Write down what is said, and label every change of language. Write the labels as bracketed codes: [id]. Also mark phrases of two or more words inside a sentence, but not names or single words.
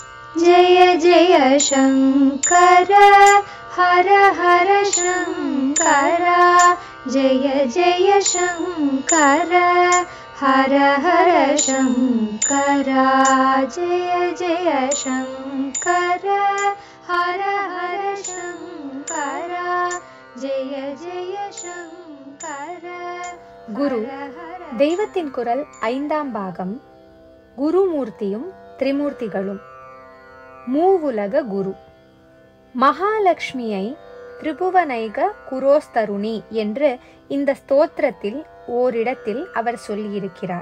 [sa] जय जय शंकर हर हर शंकर जय जय शंकर हर हर शंकर जय जय शंकर हर हर शंकर जय जय शंकर. [ta] குரு தெய்வத்தின் குரல் 5ஆம் பாகம். குருமூர்த்தியும் திரிமூர்த்திகளும். மூவுலக குரு. மகாலட்சுமியை திரிபுவனைக குரோஸ்தருணி என்று இந்த ஸ்தோத்திரத்தில் ஓரிடத்தில் அவர் சொல்லியிருக்கிறார்.